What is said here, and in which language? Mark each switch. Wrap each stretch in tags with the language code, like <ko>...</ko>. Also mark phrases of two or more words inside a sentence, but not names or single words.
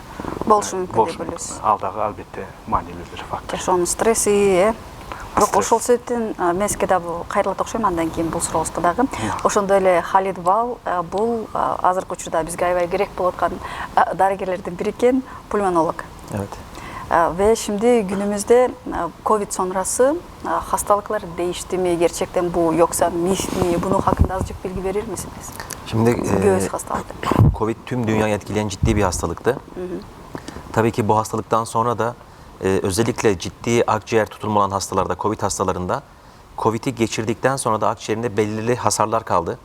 <ky>болушу мүмкүн деп ойлойсуз. Ал дагы албетте маанилүү бир фактор. Жашоонун стресси, бирок ошол себептен мен сизге дагы кайрылат окшойм, андан кийин бул сурообузга дагы. Ошондой эле Халид Бал бул азыркы учурда бизге аябай керек болуп аткан дарыгерлердин бири экен, пульмонолог.</ky> <tr>Evet. Ve şimdi günümüzde Covid sonrası hastalıklar değişti mi gerçekten bu yoksa mif mi? Bunun hakkında azıcık bilgi verir misiniz? Şimdi Göğüs hastalığı. Covid tüm dünyayı etkileyen ciddi bir hastalıktı. Tabii ki bu hastalıktan sonra da özellikle ciddi akciğer tutulma olan hastalarda, Covid hastalarında Covid'i geçirdikten sonra da akciğerinde belirli hasarlar kaldı.</tr>